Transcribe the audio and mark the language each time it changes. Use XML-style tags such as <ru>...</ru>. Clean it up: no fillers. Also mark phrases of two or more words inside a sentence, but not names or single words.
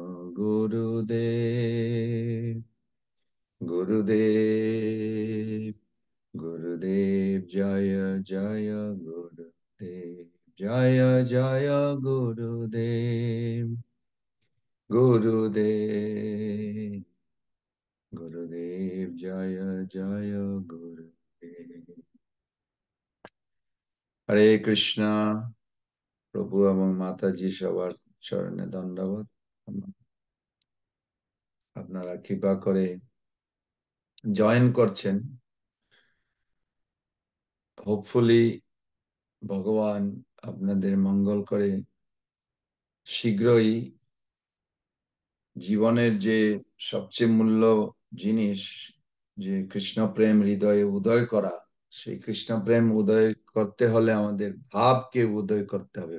<sa>गुरुदेव, गुरुदेव, गुरुदेव जय जय गुरुदेव जय जय गुरुदेव गुरुदेव गुरुदेव जय जय गुरुदेव.</sa> <bn>হরে কৃষ্ণ, প্রভু এবং মাতাজি সবার চরণে দণ্ডবত। আপনারা কৃপা করে জয়েন করছেন, হোপফুলি ভগবান আপনাদের মঙ্গল করে শীঘ্রই জীবনের যে সবচেয়ে মূল্য জিনিস, যে কৃষ্ণ প্রেম হৃদয়ে উদয় করা, সেই কৃষ্ণ প্রেম উদয় করতে হলে আমাদের ভাবকে উদয় করতে হবে।</bn>